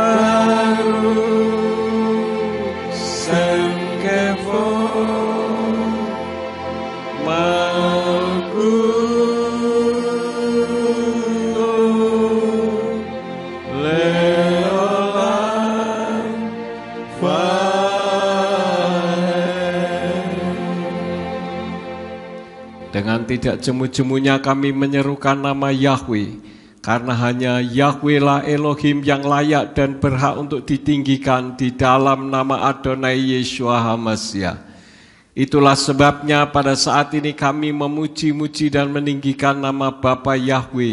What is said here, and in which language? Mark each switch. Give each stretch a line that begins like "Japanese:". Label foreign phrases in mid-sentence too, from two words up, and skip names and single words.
Hebrew: ברוך שם כבוד מלכותו לעולם ועד.
Indonesian: Dengan tidak jemu-jemunya kami menyerukan nama Yahweh, karena hanya Yahweh lah Elohim yang layak dan berhak untuk ditinggikan di dalam nama
Hebrew: אדוני ישוע המשיח.
Indonesian: Itulah sebabnya pada saat ini kami memuji-muji dan meninggikan nama Bapa Yahweh.